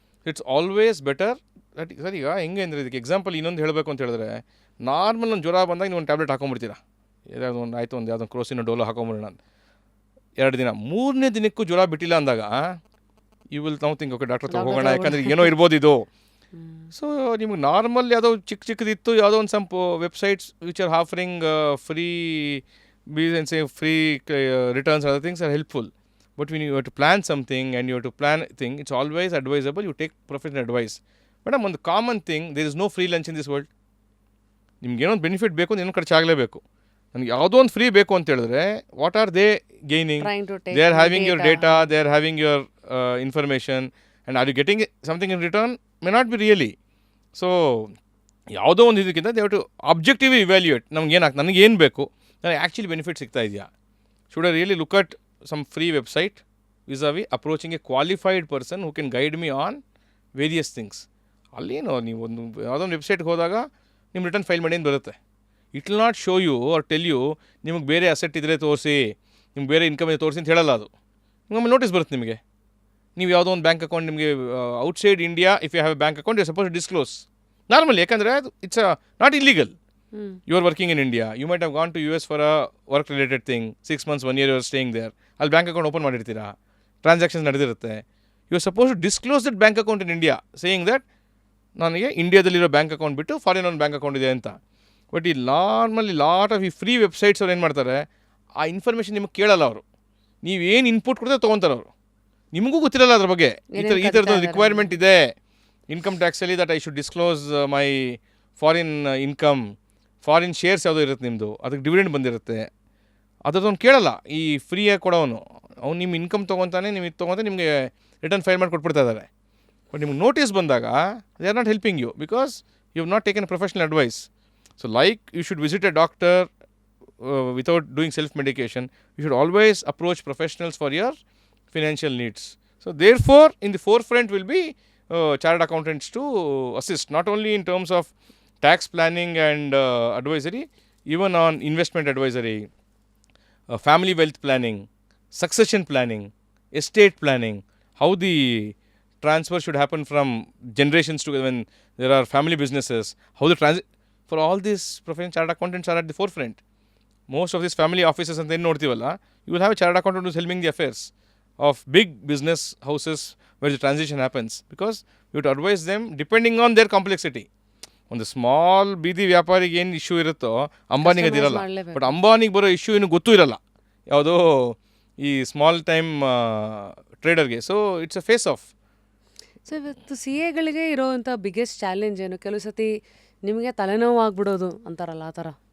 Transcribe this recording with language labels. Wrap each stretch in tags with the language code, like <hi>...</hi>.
<en>It's always better that</en> <kn>sir ಈಗ ಹೆಂಗೆ ಅಂದರೆ, ಇದಕ್ಕೆ ಎಕ್ಸಾಂಪಲ್ ಇನ್ನೊಂದು ಹೇಳಬೇಕು ಅಂತ ಹೇಳಿದ್ರೆ, ನಾರ್ಮಲ್ ಒಂದು ಜ್ವರ ಬಂದಾಗ ನೀವು ಒಂದು ಟ್ಯಾಬ್ಲೆಟ್ ಹಾಕೊಂಡ್ಬಿಡ್ತೀರಾ, ಯಾವುದೋ ಒಂದು ಆಯಿತು, ಒಂದು ಯಾವುದೊಂದು ಕ್ರೋಸಿನ ಡೋಲೋ ಹಾಕೊಂಬಿಡೋಣ, 2 ದಿನ, 3ನೇ ದಿನಕ್ಕೂ ಜ್ವರ ಬಿಟ್ಟಿಲ್ಲ ಅಂದಾಗ ಯು ವಿಲ್ ನಾವು ಥಿಂಕ್ ಓಕೆ ಡಾಕ್ಟರ್ ಹತ್ರ ಹೋಗೋಣ, ಯಾಕಂದರೆ ಏನೋ ಇರ್ಬೋದು ಇದು. ಸೊ ನಿಮ್ಗೆ ನಾರ್ಮಲ್ ಯಾವುದೋ ಚಿಕ್ಕದಿತ್ತು, ಯಾವುದೋ ಒಂದು</kn> <en>Some websites which are offering free and say free returns, other things are helpful. But when you have to plan something and you have to plan a thing, it's always advisable you take professional advice. Madam, one common thing, there is no free lunch in this world.</en> <kn>ನಿಮ್ಗೆ ಏನೋ ಒಂದು benefit ಬೇಕು, ಏನೋ ಖರ್ಚು ಆಗಲೇಬೇಕು. ನನಗೆ ಯಾವುದೋ ಒಂದು ಫ್ರೀ ಬೇಕು ಅಂತ ಹೇಳಿದ್ರೆ,</kn> <en>What are they gaining? They are having your data, they are having your information, and are you getting something in return? May not be really.</en> <kn>So ಯಾವುದೋ ಒಂದು ಇದಕ್ಕಿಂತ</kn> <en>they have to objectively evaluate,</en> <kn>ನನಗೇನು ಬೇಕು, ನನಗೆ actually benefit ಸಿಗ್ತಾ ಇದೆಯಾ?</kn> <en>Should I really look at some free website vis approaching a qualified person who can guide me on various things.</en> <kn>ಅಲ್ಲೇನೋ ನೀವು ಒಂದು ಯಾವುದೊಂದು ವೆಬ್ಸೈಟ್ಗೆ ಹೋದಾಗ ನಿಮ್ಮ ರಿಟರ್ನ್ ಫೈಲ್ ಮಾಡಿ ಅಂತ ಬರುತ್ತೆ.</kn> <en>it will not show you or tell you</en> <kn>ನಿಮಗೆ ಬೇರೆ ಅಸೆಟ್ ಇದ್ದರೆ ತೋರಿಸಿ, ನಿಮ್ಗೆ ಬೇರೆ ಇನ್ಕಮ್ ಇದೆ ತೋರಿಸಿ ಅಂತ ಹೇಳಲ್ಲ. ಅದು ನಿಮಗೆ ನೋಟಿಸ್ ಬರುತ್ತೆ. ನಿಮಗೆ ನೀವು ಯಾವುದೋ ಒಂದು ಬ್ಯಾಂಕ್ ಅಕೌಂಟ್ ನಿಮಗೆ outside India,</kn> <en>if you have a bank account you suppose disclose normally,</en> <kn>ಯಾಕಂದರೆ ಅದು</kn> <en>It's not illegal. You are working in India, you might have gone to US for a work related thing, 6 months, 1 year you are staying there,</en> <kn>ಅಲ್ಲಿ bank account open ಮಾಡಿರ್ತೀರಾ, transactions ನಡೆದಿರುತ್ತೆ.</kn> <en>you are suppose to disclose that bank account in India, saying that</en> <kn>ನನಗೆ ಇಂಡಿಯಾದಲ್ಲಿರೋ bank account ಬಿಟ್ಟು foreign ಒಂದು bank account ಇದೆ ಅಂತ. But ಈ normally lot of ಈ free websites ಅವ್ರು ಏನು ಮಾಡ್ತಾರೆ, ಆ ಇನ್ಫಾರ್ಮೇಷನ್ ನಿಮಗೆ ಕೇಳಲ್ಲ. ಅವರು ನೀವೇನು ಇನ್ಪುಟ್ ಕೊಡ್ತಾರೆ ತೊಗೊತಾರೆ. ಅವರು ನಿಮಗೂ ಗೊತ್ತಿರಲ್ಲ ಅದ್ರ ಬಗ್ಗೆ, ಈ ಥರದ್ದು ರಿಕ್ವೈರ್ಮೆಂಟ್ ಇದೆ income ಟ್ಯಾಕ್ಸಲ್ಲಿ,</kn> <en>that I should disclose my foreign income,</en> <kn>foreign shares ಯಾವುದೋ ಇರುತ್ತೆ ನಿಮ್ಮದು, ಅದಕ್ಕೆ ಡಿವಿಡೆಂಡ್ ಬಂದಿರುತ್ತೆ, ಅದರದೊಂದು ಕೇಳಲ್ಲ ಈ ಫ್ರೀಯಾಗಿ ಕೊಡೋನು. ಅವ್ನು ನಿಮ್ಮ ಇನ್ಕಮ್ ತೊಗೊತಾನೆ, ನೀವು ಇದು ತೊಗೊತ ನಿಮಗೆ ರಿಟರ್ನ್ ಫೈಲ್ ಮಾಡಿ ಕೊಟ್ಬಿಡ್ತಾ ಇದ್ದಾರೆ. ಬಟ್ ನಿಮ್ಗೆ ನೋಟಿಸ್ ಬಂದಾಗ</kn> <en>They are not helping you because you have not taken professional advice. So like you should visit a doctor without doing self medication, you should always approach professionals for your financial needs. So therefore in the forefront will be chartered accountants to assist not only in terms of tax planning and advisory, even on investment advisory, family wealth planning, succession planning, estate planning, how the transfer should happen from generations to when there are family businesses, how the for all these professional chartered accountants are at the forefront. Most of these family offices and then notivala, you will have a chartered accountant who's helping the affairs of big business houses where the transition happens, because you have to advise them depending on their complexity.</en> <kn>ಒಂದು small ಬೀದಿ ವ್ಯಾಪಾರಿಗೆ ಏನು issue ಇರುತ್ತೋ ಅಂಬಾನಿಗೆ ಅದಿರಲ್ಲ. But ಅಂಬಾನಿಗೆ ಬರೋ issue ಏನು ಗೊತ್ತೂ ಇರಲ್ಲ ಯಾವುದೋ ಈ small time ಟ್ರೇಡರ್ಗೆ.</kn> <en>So it's a phase of.</en> <kn>So ಇವತ್ತು ಸಿ ಎಗಳಿಗೆ ಇರೋವಂಥ ಬಿಗ್ಗೆಸ್ಟ್ ಚಾಲೆಂಜ್ ಏನು? ಕೆಲವು ಸತಿ ನಿಮಗೆ ತಲೆನೋವು ಆಗ್ಬಿಡೋದು ಅಂತಾರಲ್ಲ, ಆ ಥರ.</kn>